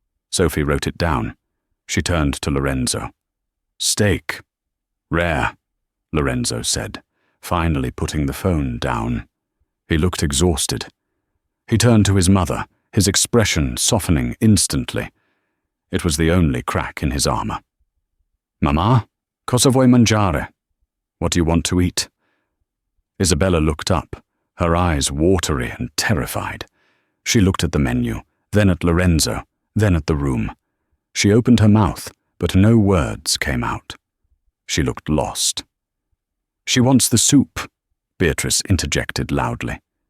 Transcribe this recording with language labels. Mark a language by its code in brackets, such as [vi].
[en] Sophie wrote it down. She turned to Lorenzo. Steak. Rare, Lorenzo said, finally putting the phone down. He looked exhausted. He turned to his mother, his expression softening instantly. It was the only crack in his armor. [it] Mamma, cosa vuoi mangiare? [en] What do you want to eat? Isabella looked up, her eyes watery and terrified. She looked at the menu, then at Lorenzo, then at the room. She opened her mouth, but no words came out. She looked lost. She wants the soup, Beatrice interjected loudly.